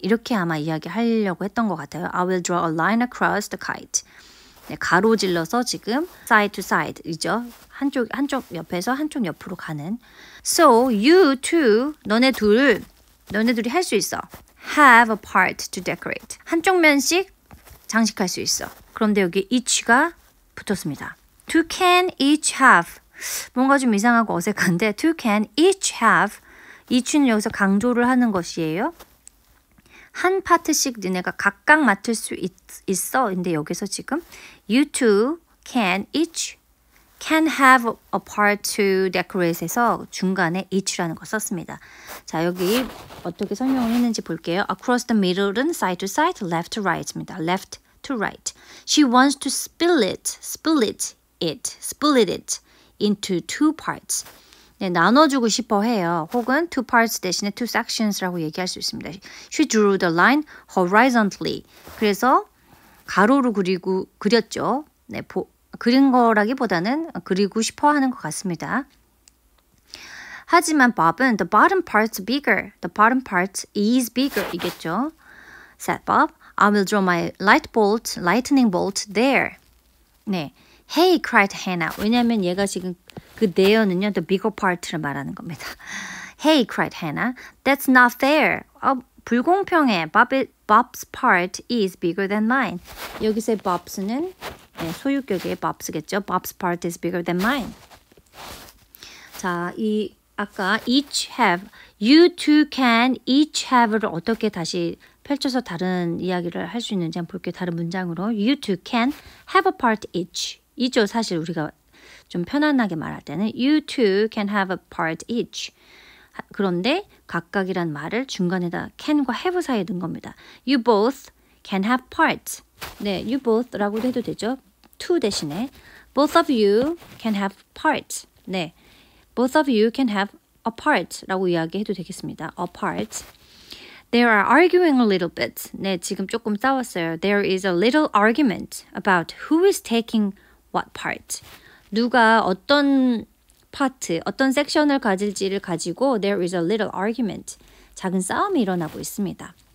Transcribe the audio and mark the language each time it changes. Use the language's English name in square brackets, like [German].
[Korean] 이렇게 아마 이야기하려고 했던 것 같아요. [English] I will draw a line across the kite. [Korean] 네, 가로질러서 지금 [English] side to side [Korean] 이죠. 한쪽 옆에서 한쪽 옆으로 가는. [English] So you two, [Korean] 너네들이 할 수 있어. [English] Have a part to decorate. [Korean] 한쪽 면씩 장식할 수 있어. 그런데 여기 each가 붙었습니다. [English] Two can each have. [Korean] 뭔가 좀 이상하고 어색한데 [English] two can each have. [Korean] each는 여기서 강조를 하는 것이에요. 한 파트씩 너네가 각각 맡을 수 있어. 근데 여기서 지금 [English] you two can have a part to decorate [Korean] 에서 중간에 each라는 걸 썼습니다. 자, 여기 어떻게 설명을 했는지 볼게요. [English] Across the middle은 side to side, left to right입니다. left to right. She wants to split it into two parts. [Korean] 네, 나눠주고 싶어 해요. 혹은 two parts 대신에 two sections라고 얘기할 수 있습니다. [English] She drew the line horizontally. [Korean] 그래서 가로로 그렸죠. 네, 그린 거라기보다는 그리고 싶어 하는 것 같습니다. [English] 하지만 Bob은 the bottom part's bigger. The bottom part is bigger 이겠죠. Said Bob, I will draw my lightning bolt there. 네. Hey, cried Hannah. [Korean] 왜냐하면 얘가 지금 그 there는요, the bigger part를 말하는 겁니다. [English] Hey, cried Hannah. That's not fair. [Korean] 불공평해. [English] Bob's part is bigger than mine. [Korean] 여기서의 Bobs는 소유격의 Bobs겠죠. [English] Bob's part is bigger than mine. [Korean] 자, 이 아까 each have, you two can each have를 어떻게 다시 펼쳐서 다른 이야기를 할 수 있는지 한번 볼게요. 다른 문장으로 [English] you two can have a part each. [Korean] 이죠. 사실 우리가 좀 편안하게 말할 때는 [English] you two can have a part each. [Korean] 그런데 각각이란 말을 중간에다 can과 have 사이에 넣은 겁니다. [English] You both can have parts. [Korean] 네, you both라고도 해도 되죠. [English] two 대신에 both of you can have parts. 네, both of you can have a part라고 이야기해도 되겠습니다. a part. They are arguing a little bit. [Korean] 네, 지금 조금 싸웠어요. [English] There is a little argument about who is taking what part. [Korean] 누가 어떤 파트, 어떤 섹션을 가질지를 가지고 [English] there is a little argument. [Korean] 작은 싸움이 일어나고 있습니다.